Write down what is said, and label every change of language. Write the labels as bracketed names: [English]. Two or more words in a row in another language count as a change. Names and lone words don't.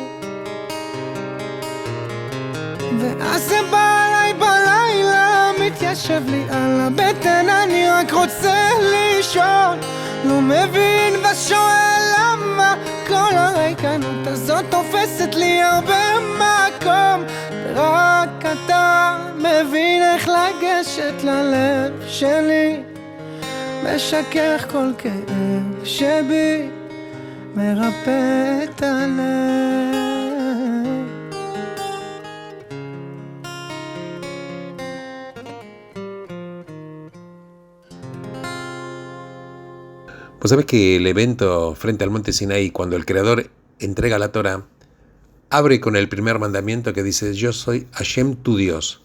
[Hebrew] ואז זה בא אליי בלילה, מתיישב לי על הבטן, אני רק רוצה לישון, לא מבין ושואל למה כל הריקנות הזאת תופסת לי הרבה מקום. רק אתה מבין איך לגשת ללב שלי, משכך כל כאב שבי, מרפא את הלב. [Spanish] Pues sabes que el evento frente al monte Sinaí, cuando el Creador entrega la Torá, abre con el primer mandamiento que dice: yo soy Hashem tu Dios.